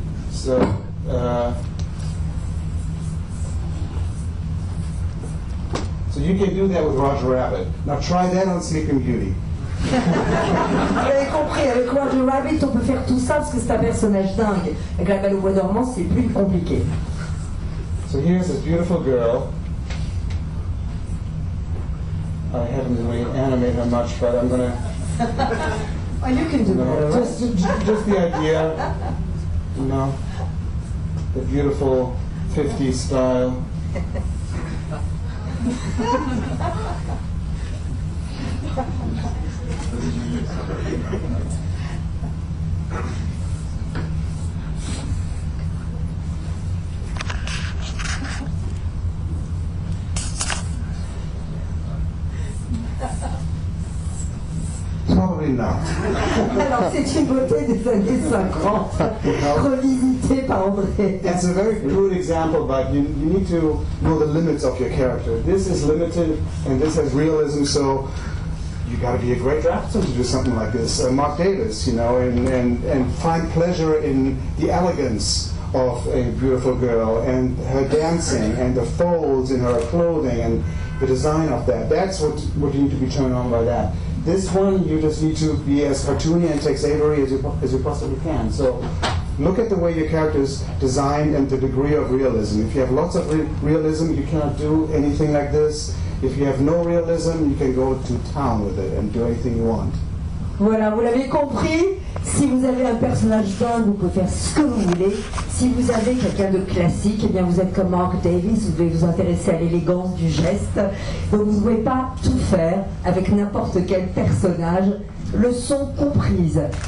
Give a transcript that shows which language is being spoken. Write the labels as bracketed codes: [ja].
[en] So, so you can do that with Roger Rabbit. Now try that on Sleeping Beauty. [fr] Vous avez compris, avec Roger Rabbit, on peut faire tout ça parce que c'est un personnage dingue. Avec La Belle au Bois dormant, c'est plus compliqué. [en] So here's this beautiful girl. I haven't really animated her much, but I'm gonna. Oh, you can do that. Just the idea, you know, the beautiful 50s style. Probably not. [fr] Alors c'est une beauté des années 50, revisitée par André. [en] It's a very crude example, but you need to know the limits of your character. This is limited, and this has realism, so you got to be a great draftsman to do something like this. Mark Davis, and find pleasure in the elegance of a beautiful girl and her dancing and the folds in her clothing and the design of that. That's what you need to be turned on by that. This one, you just need to be as cartoony and Tex-Avery as you possibly can. So look at the way your character is designed and the degree of realism. If you have lots of realism, you cannot do anything like this. If you have no realism, you can go to town with it and do anything you want. [fr] Voilà, vous l'avez compris, si vous avez un personnage dingue, vous pouvez faire ce que vous voulez. Si vous avez quelqu'un de classique, eh bien vous êtes comme Mark Davis, vous devez vous intéresser à l'élégance du geste. Donc vous ne pouvez pas tout faire avec n'importe quel personnage, leçon comprise.